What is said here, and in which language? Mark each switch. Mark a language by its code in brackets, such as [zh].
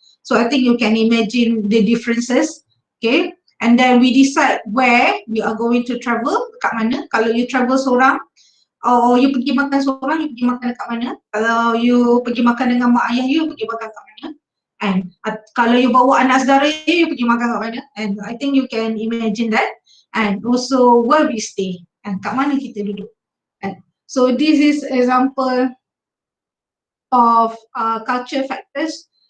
[en] So I think you can imagine the differences. Okay, and then we decide where we are going to travel, [ms] kat mana. Kalau you travel seorang, or you pergi makan seorang, you pergi makan kat mana. Kalau you pergi makan dengan mak ayah you pergi makan kat mana. And kalau you bawa anak saudara you pergi makan kat mana. [en] And I think you can imagine that. And also where we stay, and [ms] kat mana kita duduk. [en] And so this is example of culture factors.